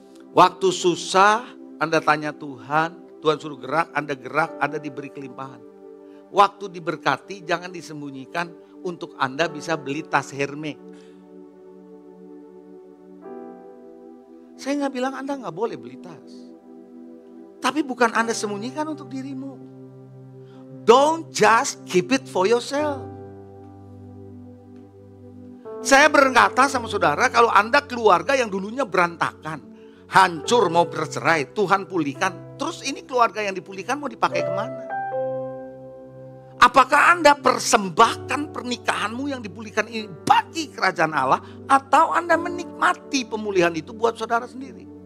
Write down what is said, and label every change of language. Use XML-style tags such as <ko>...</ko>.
<id>Waktu susah, Anda tanya Tuhan, Tuhan suruh gerak, Anda diberi kelimpahan. Waktu diberkati, jangan disembunyikan untuk Anda bisa beli tas Hermes. Saya nggak bilang Anda nggak boleh beli tas. Tapi bukan Anda sembunyikan untuk dirimu.</id> <en>Don't just keep it for yourself.</en> <id>Saya berkata sama saudara, kalau Anda keluarga yang dulunya berantakan, hancur mau bercerai, Tuhan pulihkan. Terus ini keluarga yang dipulihkan mau dipakai kemana? Apakah Anda persembahkan pernikahanmu yang dipulihkan ini bagi kerajaan Allah, atau Anda menikmati pemulihan itu buat saudara sendiri?</id>